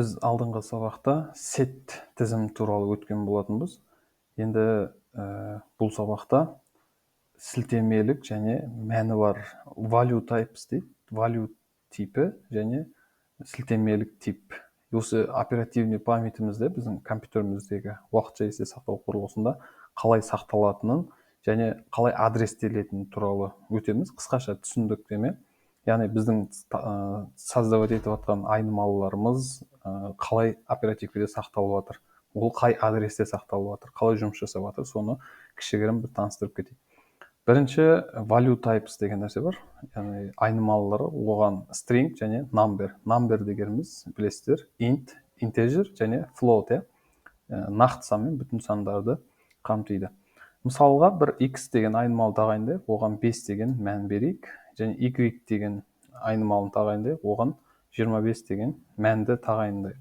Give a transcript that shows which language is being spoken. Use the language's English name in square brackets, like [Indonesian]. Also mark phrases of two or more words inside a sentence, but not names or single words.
[Kazakh] алдыңғы сабақта set тізім туралы өткен болатынбыз. Енді бұл сабақта сілтемелік және мәні бар [English] value types [Kazakh] дейді. Value типі және сілтемелік тип. Осы [Russian] оперативный памятімізде, [Kazakh] біздің компьютеріміздегі уақытша есте сақтау құрылғысында қалай сақталатынын және қалай адрестелетінін туралы өтеміз. Қысқаша түсіндіктеме. Яғни біздің создавать етіп жатқан айнымалыларымыз қалай оперативкеде сақталып жатыр, ол қай адресте сақталып жатыр, қалай жұмыс жасап жатыр, соны кішігірім бір таныстырып кетейік. Бірінші [English] value types [Kazakh] деген нәрсе бар. Яғни айнымалылары, оған string және number. Number дегеніміз білесіздер, int, integer және float, нақты сан мен бүтін сандарды қамтиды. Мысалға бір x деген айнымалы тағайындайық, оған 5 деген мән берейік, және y деген айнымалын тағайындайық, оған 25 деген мәнді тағайындайық.